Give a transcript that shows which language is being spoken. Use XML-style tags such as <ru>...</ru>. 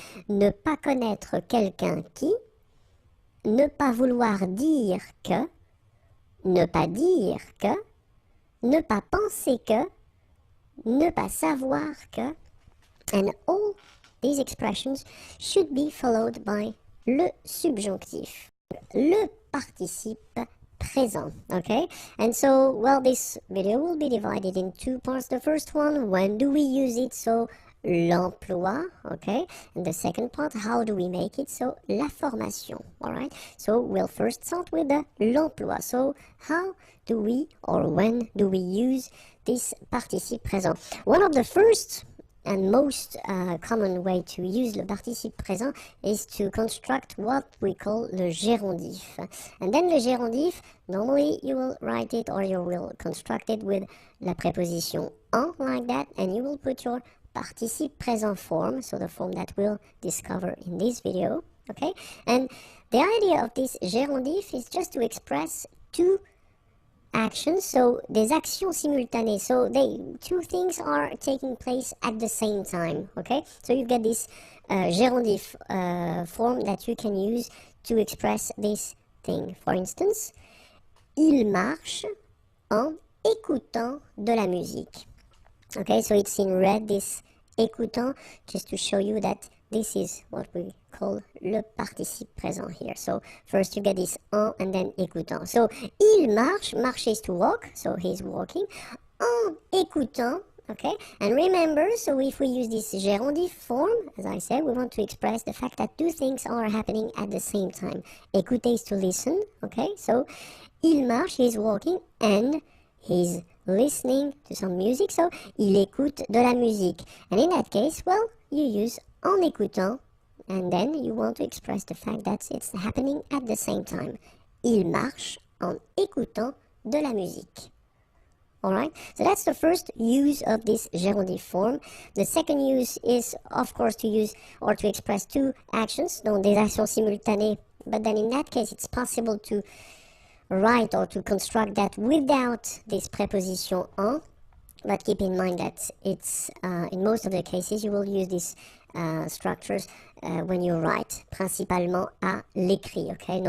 <fr>Ne pas connaître quelqu'un qui, ne pas vouloir dire que, ne pas dire que, ne pas penser que, ne pas savoir que,</fr> <en>and all these expressions should be followed by le subjonctif, le participe présent, okay? And so, well, this video will be divided in two parts. The first one, when do we use it? So, l'emploi, okay? And the second part, how do we make it? So, la formation, all right? So, we'll first start with the l'emploi. So, how do we, or when do we use this participe présent? One of the first and most common way to use le participe présent is to construct what we call le gérondif. And then le gérondif, normally you will write it or you will construct it with la préposition en, like that, and you will put your participe présent form, so the form that we'll discover in this video, okay? And the idea of this gérondif is just to express two actions, so</en> <fr>des actions simultanées,</fr> <en>so two things are taking place at the same time, okay? So you get this gérondif form that you can use to express this thing.</en> <fr>For instance, il marche en écoutant de la musique.</fr> <en>Okay, so it's in red, this écoutant, just to show you that this is what we call le participe présent here. So first you get this en and then écoutant. So il marche, marche is to walk, so he's walking, en écoutant, okay? And remember, so if we use this gérondif form, as I said, we want to express the fact that two things are happening at the same time. Écouter is to listen, okay? So il marche, he's walking, and he's listening to some music, so</en> <fr>il écoute de la musique.</fr> <en>And in that case, well, you use en écoutant, and then you want to express the fact that it's happening at the same time.</en> <fr>Il marche en écoutant de la musique.</fr> <en>Alright, so that's the first use of this gérondif form. The second use is, of course, to use or to express two actions,</en> <fr>donc des actions simultanées,</fr> <en>but then in that case it's possible to write or to construct that without this preposition en, but keep in mind that it's in most of the cases you will use these structures when you write,</en> <fr>principalement à l'écrit,</fr> <en>okay?</en>